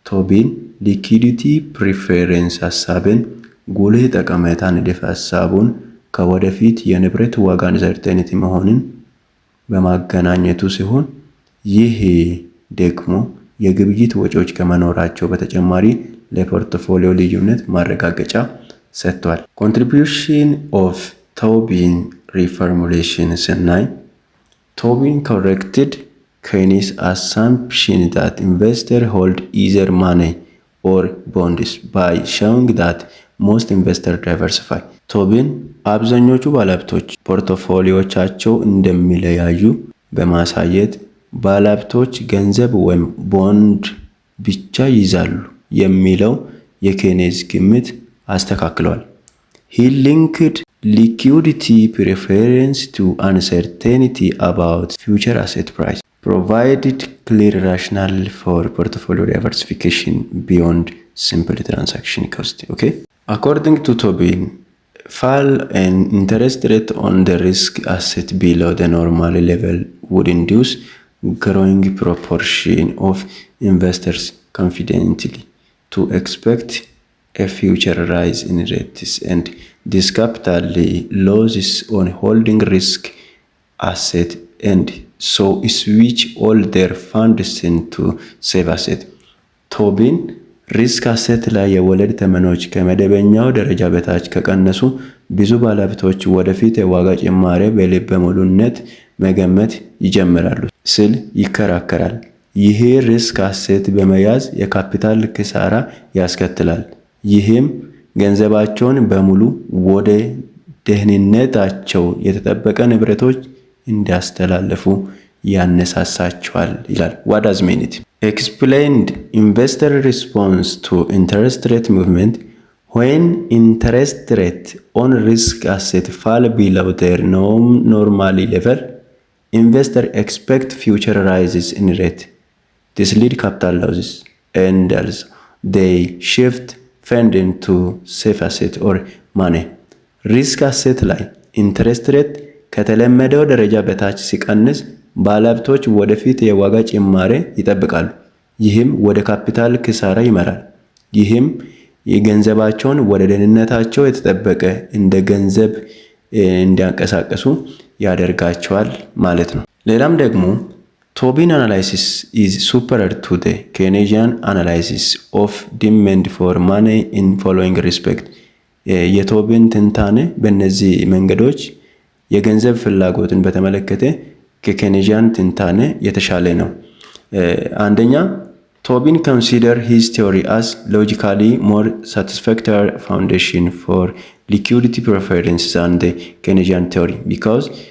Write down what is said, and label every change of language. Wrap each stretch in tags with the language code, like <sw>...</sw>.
<am>Tobin liquidity preference ሀሳብን ጉልህ ጠቀሜታ ንድፈ ሀሳቡን ከወደፊት የንብረት ዋጋ አንሰርቴኒቲ መሆንን በማገናኘቱ ሲሆን ይህ ደግሞ የግብይት ወጪዎች ከመኖራቸው በተጨማሪ ለፖርትፎሊዮ ልዩነት ማረጋገጫ ሰጥቷል።</am> <en>ኮንትሪቢዩሽን ኦፍ ቶቢን ሪፎርሙሌሽን</en> <am>ስናይ</am> <en>ቶቢን ኮሬክትድ Keynes' assumption that investors hold either money or bonds by showing that most investors diversify.</en> <am>ቶቢን አብዛኞቹ ባለሀብቶች ፖርትፎሊዮቻቸው እንደሚለያዩ በማሳየት ባለሀብቶች ገንዘብ ወይም ቦንድ ብቻ ይዛሉ የሚለው የኬኔዝ ግምት አስተካክሏል።</am> <en>He linked liquidity preference to uncertainty about future asset price, provided clear rationale for portfolio diversification beyond simple transaction cost. Okay? According to Tobin, fall an interest rate on the risk asset below the normal level would induce growing proportion of investors confidently to expect a future rise in rates and this capital losses on holding risk asset and so switch all their funds into safe asset. ቶቢን</en> <am>ሪስክ አሴት ላይ የወለድ ተመኖች ከመደበኛው ደረጃ በታች ከቀነሱ ብዙ ባለሀብቶች ወደፊት የዋጋ ጭማሪ በልበ ሙሉነት መገመት ይጀምራሉ ሲል ይከራከራል። ይሄ ሪስክ አሴት በመያዝ የካፒታል ኪሳራ ያስከትላል። ይህም ገንዘባቸውን በሙሉ ወደ ደህንነታቸው የተጠበቀ ንብረቶች እንዲያስተላልፉ ያነሳሳቸዋል ይላል።</am> <en>What does mean it? Explained investor response to interest rate movement. When interest rate on risk asset fall below their normal level, investors expect future rises in rate. This lead capital losses and also they shift funding to safe asset or money.</en> <am>ሪስክ አሴት ላይ ኢንተረስት ሬት ከተለመደው ደረጃ በታች ሲቀንስ ባለሀብቶች ወደፊት የዋጋ ጭማሪ ይጠብቃሉ። ይህም ወደ ካፒታል ኪሳራ ይመራል። ይህም የገንዘባቸውን ወደ ደህንነታቸው የተጠበቀ እንደ ገንዘብ እንዲያንቀሳቀሱ ያደርጋቸዋል ማለት ነው። ሌላም ደግሞ</am> <en>ቶቢን አናላይሲስ is superior to the Keynesian analysis of demand for money in following respect.</en> <am>የቶቢን ትንታኔ በእነዚህ መንገዶች የገንዘብ ፍላጎትን በተመለከተ ከኬኔዚያን ትንታኔ የተሻለ ነው። አንደኛ ቶቢን</am> <en>consider his theory as logically more satisfactory foundation for liquidity preference than the Keynesian theory because</en>